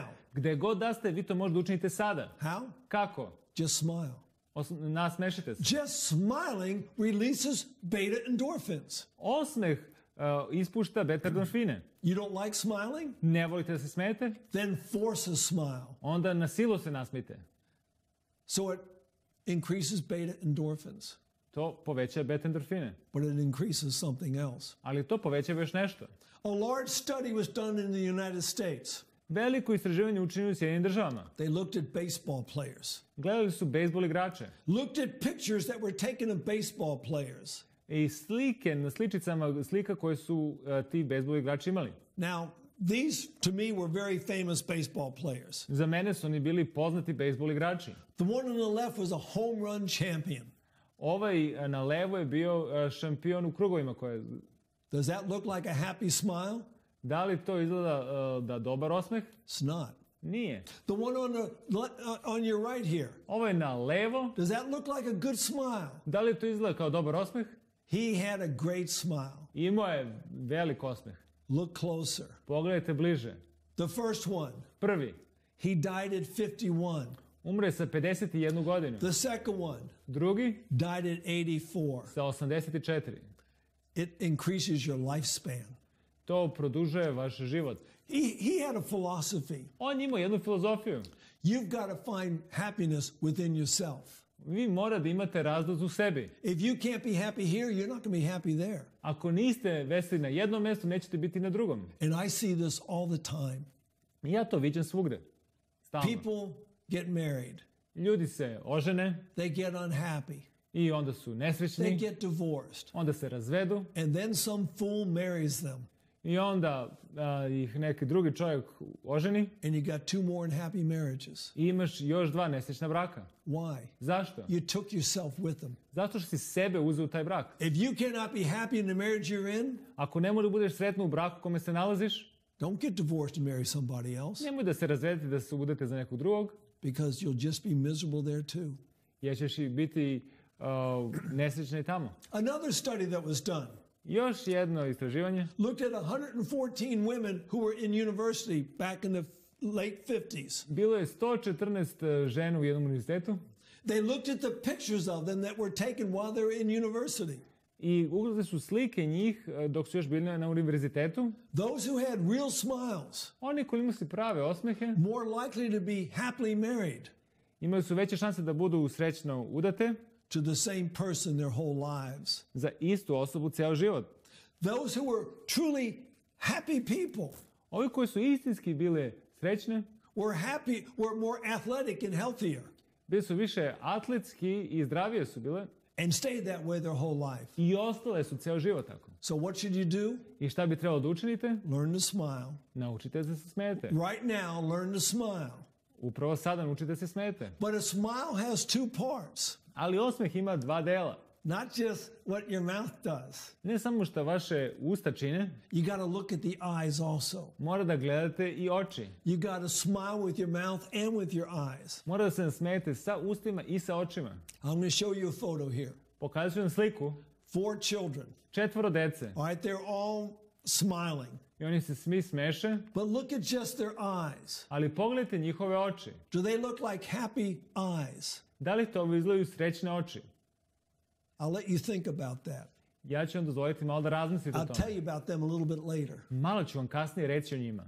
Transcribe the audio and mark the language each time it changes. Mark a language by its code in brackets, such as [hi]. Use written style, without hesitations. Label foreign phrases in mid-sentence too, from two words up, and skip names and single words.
[sr] Gde god da ste, vi to možda učinite sada. [en] How? [sr] Kako? [en] Just smile. [sr] Nasmešite se. [en] Just smiling releases beta endorphins. [sr] Osmeh ispušta beta endorfine. [en] You don't like smiling? [sr] Ne volite da se smete? [en] Then force a smile. [sr] Onda na silu se nasmijte. [en] So it increases beta endorphins. [sr] To poveća beta endorfine. [en] But it increases something else. [sr] Ali to poveća još nešto. [en] A large study was done in the United States. [sr] Veliko istraživanje učinili u Sjedinjenim državama. [en] They looked at baseball players. [sr] Gledali su bejsbol igrače. [en] Looked at pictures that were taken of baseball players. [sr] I slike, na sličicama slika koje su ti bejsbol igrači imali. [en] Now, these to me were very famous baseball players. [sr] Za mene su oni bili poznati bejsbol igrači. [en] The one on the left was a home run champion. [sr] Ovaj na levo je bio šampion u krugovima koje... [en] Does that look like a happy smile? [sr] Da li to izgleda da dobar osmeh? [en] It's not. [sr] Nije. [en] The one on your right here. [sr] Ovo je na levo. [en] Does that look like a good smile? [sr] Da li to izgleda kao dobar osmeh? [en] He had a great smile. [sr] Imao je velik osmeh. [en] Look closer. [sr] Pogledajte bliže. [en] The first one. [sr] Prvi. [en] He died at 51. [sr] Umre sa 51 godinu. [en] The second one. [sr] Drugi. [en] Died at 84. [sr] Sa 84. [en] It increases your lifespan. [sr] To produžuje vaš život. [en] He had a philosophy. [sr] On ima jednu filozofiju. [en] You've got to find happiness within yourself. [sr] Vi morate da imate razlog u sebi. [en] If you can't be happy here, you're not going to be happy there. [sr] Ako niste veseli na jednom mjestu, nećete biti na drugom. [en] And I see this all the time. [sr] Ja to viđam svugde. Stalno. [en] People get married. [sr] Ljudi se ožene. [en] They get unhappy. [sr] I onda su nesrećni. [en] They get divorced. [sr] Onda se razvedu. [en] And then some fool marries them. [sr] I onda ih neki drugi čovjek oženi. [en] And you got two more unhappy marriages. [sr] I imaš još dva nesrećna braka. [en] Why? [sr] Zašto? [en] You took yourself with them. [sr] Zato što si sebe uzeo u taj brak. [en] If you cannot be happy in the marriage you're in, [sr] ako ne možeš budeš sretno u braku kome se nalaziš, [en] don't get divorced and marry somebody else. [sr] Nemoj da se razvedete da se udate za nekog drugog. [en] Because you'll just be miserable there too. [sr] Jer ćeš i biti nesrećni tamo. [en] Another study that was done. [sr] Još jedno istraživanje. [en] Looked at 114 women who were in university back in the late 50s. [sr] Bilo je 114 žena u jednom univerzitetu. [en] They looked at the pictures of them that were taken while they were in university. [sr] I ugledali su slike njih dok su još bili na univerzitetu. [en] Those who had real smiles, [sr] Oni koji imaju prave osmehe, [en] more likely to be happily married [sr] imali su veće šanse da budu srećno udate [en] to the same person their whole lives. [sr] za istu osobu ceo život. [en] Those who were truly happy people [sr] Ovi koji su istinski bile srećne, [en] were more athletic and healthier [sr] bili su više atletski i zdravije su bile [en] and stayed that way their whole life. [sr] i ostale su ceo život tako. [en] So what should you do? [sr] I šta bi trebalo da učinite? [en] Learn to smile. [sr] Naučite da se smijete. [en] Right now, learn to smile. [sr] Upravo sada naučite da se smijete. [en] But a smile has two parts. [sr] Ali osmeh ima dva dela. [en] Not just what your mouth does. [sr] Ne samo što vaše usta čine, [en] You got to look at the eyes also. [sr] mora da gledate i oči. [en] You got to smile with your mouth and with your eyes. [sr] Mora da se nasmejete sa ustima i sa očima. [en] I'm going to show you a photo here. [sr] Pokazat ću vam sliku. [en] 4 children. [sr] 4 dece. [en] All right, they're all smiling. [sr] I oni se svi smeše, [en] But look at just their eyes. [sr] ali pogledajte njihove oči. [en] Do they look like happy eyes? [sr] Da li to izgledaju srećne oči? [en] I'll let you think about that. [sr] Ja ću vam dozvoliti malo da razmislite o [en] I'll [sr] tome. [en] tell you about them a little bit later. [sr] Malo ću vam kasnije reći o njima.